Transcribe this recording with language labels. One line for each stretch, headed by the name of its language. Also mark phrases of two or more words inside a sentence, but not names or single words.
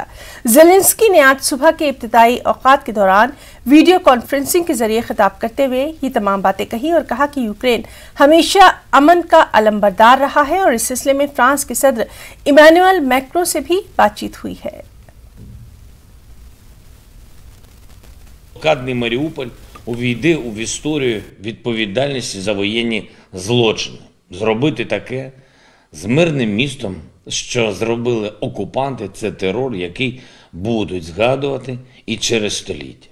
Urdu: زیلنسکی نے آج صبح کے ابتدائی اوقات کے دوران
English: video conferencing
Urdu: کے ذریعے خطاب کرتے ہوئے یہ تمام باتیں کہی اور کہا کہ یوکرین ہمیشہ امن کا علمبردار رہا ہے اور اس سلسلے میں فرانس کے صدر ایمانوئل میکرون سے بھی بات چیت ہوئی ہے.
Ukrainian: Блокадний Маріуполь увійде в історію відповідальності за воєнні злочини. Зробити таке з мирним містом, що зробили окупанти, це терор, який будуть згадувати і через століття.